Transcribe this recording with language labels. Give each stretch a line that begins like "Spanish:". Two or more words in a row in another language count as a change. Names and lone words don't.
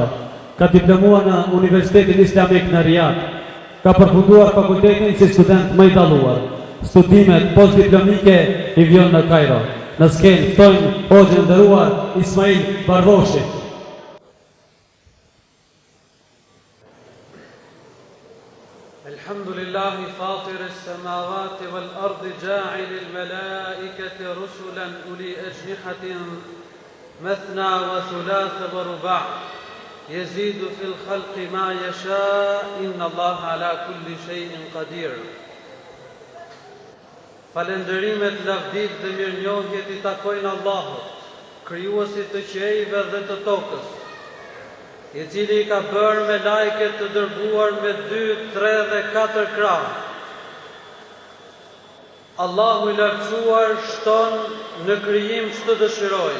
Albanian: Ka diplomua në Universitetin Islamik në Riyadh, ka përfunduar fakultetin si student më i dalluar. Studimet postdiplomike i vjen në Kairo. Në skenë ftojmë hoxhën e nderuar Ismail Barboshi.
Arabic: الحمد لله فاطر السماوات والأرض جاعل الملائكة رسلا أولي أجنحة مثنى وثلاث ورباع يزيد في الخلق ما يشاء إن الله على كل شيء قدير.
Albanian: Falenderimet, lavdit dhe mirënjohjet i takojnë Allahut, krijuesit të qiejve dhe të tokës, i cili I ka bërë me lajket të dërguar me 2, 3 dhe 4 krahë. Allahu I lartësuar shton në krijim ç'të dëshirojë.